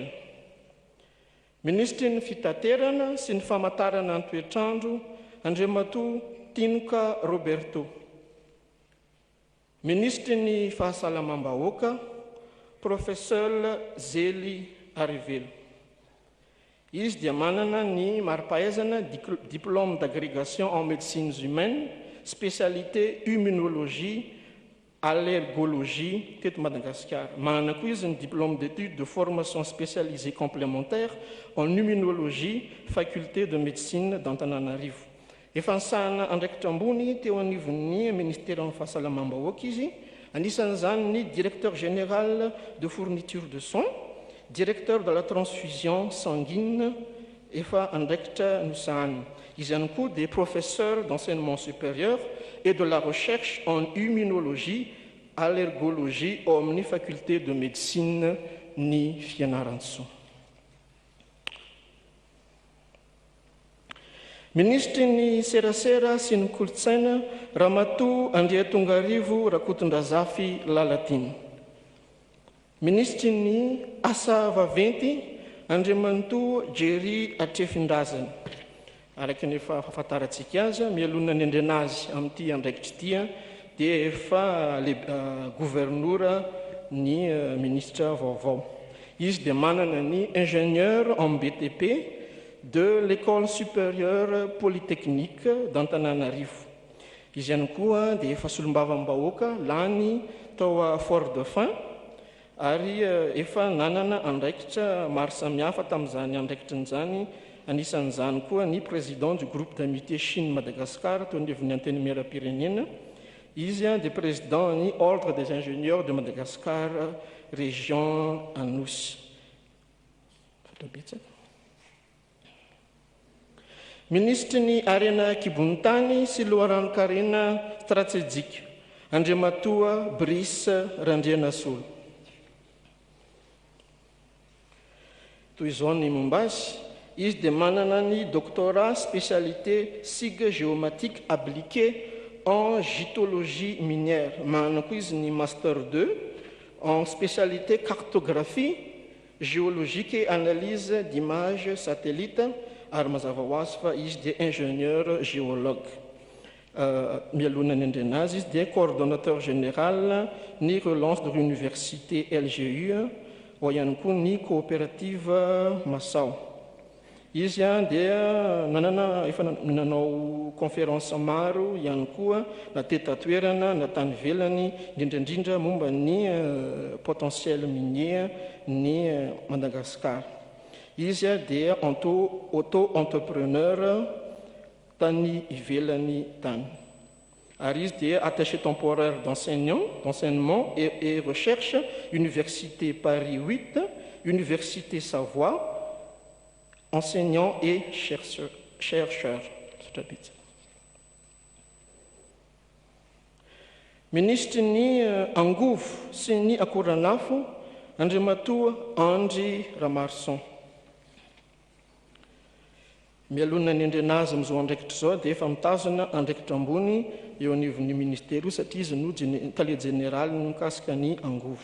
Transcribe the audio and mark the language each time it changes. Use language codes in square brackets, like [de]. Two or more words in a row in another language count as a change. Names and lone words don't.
[mg] Ministry ny fitaterana sy ny famantarana ny toetrandro Andriamatoa Tinoka Roberto. Ministry ny fahasalamam-bahoaka Professeur Zely Arivelo. Izy dia manana ny mari-pahaizana [fr] diplôme d'agrégation en médecines humaines, spécialité immunologie, allergologie [mg] teto Madagascar. Manana koa izy ny [fr] diplôme d'études de formation spécialisée complémentaire en immunologie, faculté de médecine d'Antananarivo. [mg] Efa nisahana andraikitra ambony teo anivon'ny ministère amin'ny fahasalamam-bahoaka izy, anisan'izany ny [fr] directeur général de fourniture de soins, directeur de la transfusion sanguine, [mg] efa andraikitra nisahany. Izy ihany koa [fr] des professeurs d'enseignement supérieur et de la recherche en immunologie, allergologie [mg] ao amin'ny [fr] faculté de médecine [mg] ny Fianarantsoa. Ministry ny serasera sy ny kolotsaina Ramatoa Andriatongarivo Rakotondrazafy Lalatiny. Ministry ny asa vaventy Andriamatoa Jerry Atrefindrazana. Araka ny efa fahafantarantsika azy, mialona ny andrenazy amin'ity andraikitry ity dia efa gouvernora ny ministra vaovao. Izy dia manana ny [fr] ingénieur en BTP de l'école supérieure polytechnique d'Antananarivo. [mg] Izy ihany koa dia efa solombavam-bahoaka lany tao Fort-Dauphin, ary efa nanana andraikitra maro samihafa tamin'izany andraikitra n'izany, anisan'izany koa ny [fr] président du groupe d'amitié Chine-Madagascar [mg] teo anivon'ny anteny miaram-pirenena. Izy dia président ny ordre des ingénieurs de Madagascar, région Anosy. Ministry ny arena kibonitany sy loharanokarena stratégique, Andriamatoa Brice Randrianasolo. Toy izao ny momba azy, izy dia manana ny [fr] doctorat spécialité SIG géomatique appliquée en gitologie minière. [mg] Manana koa izy ny [fr] master 2 en spécialité cartographie géologique et analyse d'images satellites [mg] ary mazava ho azy fa izy dia [fr] ingénieur géologue. [mg] Mialona ny andrena azy, izy dia [fr] coordonnateur général [mg] ny [fr] relance de l'université LGU, [mg] ao ihany koa ny coopérative Masao. Izy dia efa nanao conférence maro ihany koa na tetatoerana na tany velany indrindrandrindra momba ny [fr] potentiel minier [mg] ny Madagascar. Izy dia auto-entrepreneur tany ivelany tany. Ary izy dia [fr] attaché temporaire d'enseignement et recherche, Université Paris 8, Université Savoie, enseignant et chercheur. [mg] Ministry ny angovo sy ny akoranafo, Andriamatoa Andry Ramarson. Mialona ny andrena azy amin'izao andraikitra izao dia efa mitazona andraikitra ambony eo anivon'ny ministère io satria izy no tale général no mikasika ny angovo.